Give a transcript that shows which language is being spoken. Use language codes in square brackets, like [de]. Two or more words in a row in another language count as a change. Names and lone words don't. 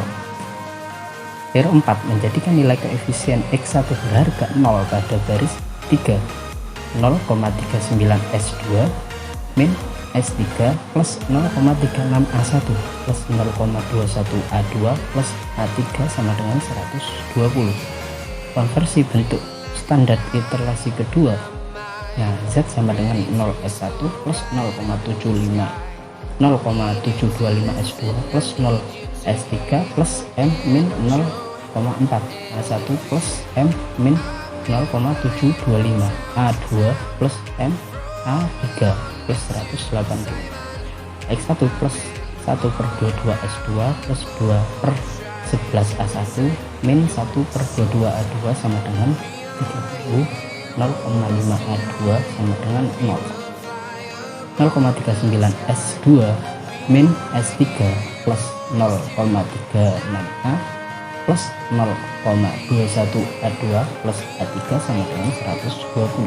[id] Ero 4 menjadikan nilai koefisien X1 berharga 0 pada garis 3 0,39 S2 min S3 plus 0,36 A1 plus 0,21 A2 plus A3 sama dengan 120. Konversi bentuk standar iterasi kedua. Nah, Z sama dengan 0 S1 plus 0,725 S2 plus 0 S3 plus M min 0,4 A1 plus M min 0,725 A2 plus M A3 plus 180. X1 plus 1/22 S2 plus 2/11 A1 min 1/22 A2 sama dengan 30. 0,5 A2 sama dengan 0. 0,39 S2 min S3 plus 0,36 A plus 0,21 A2 plus A3 sama dengan 120.